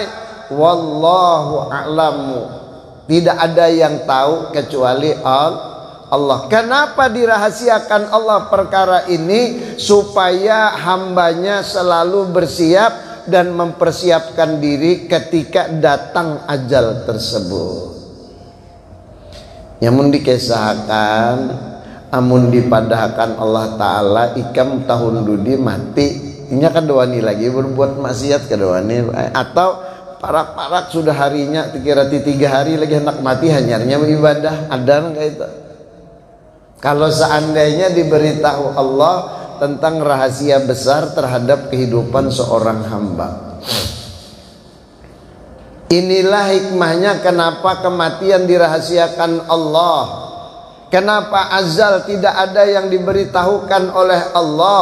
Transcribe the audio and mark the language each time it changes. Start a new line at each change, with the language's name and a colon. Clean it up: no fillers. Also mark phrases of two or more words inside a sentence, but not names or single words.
Arabic: Wallahu a'lamu.
Indonesian: Tidak ada yang tahu kecuali Allah. Kenapa dirahasiakan Allah perkara ini? Supaya hambanya selalu bersiap dan mempersiapkan diri ketika datang ajal tersebut.
Banjar: Yang dikisahkan, amun dipadahkan Allah Ta'ala ikam tahun dudi mati, ini kan doani lagi berbuat maksiat ke doani, atau parak-parak sudah harinya kira 3 hari lagi hendak mati hanyarnya beribadah.
Indonesian: Ada enggak itu? Kalau seandainya diberitahu Allah tentang rahasia besar terhadap kehidupan seorang hamba. Inilah hikmahnya kenapa kematian dirahasiakan Allah. Kenapa azal tidak ada yang diberitahukan oleh Allah.